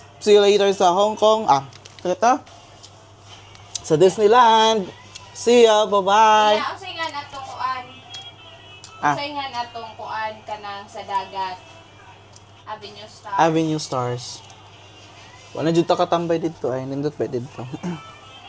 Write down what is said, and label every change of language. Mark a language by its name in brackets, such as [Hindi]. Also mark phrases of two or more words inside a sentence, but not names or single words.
[English] See you later sa Hong Kong. [Filipino] Ito. Sa Disneyland. [English] See ya. Bye-bye. [Cebuano] Kaya, usay nga natong kuan. Usay nga natong kuan kanang sa dagat. Avenue Star. Avenue Stars. Wala dito katambay dito ay. Nindot ba dito?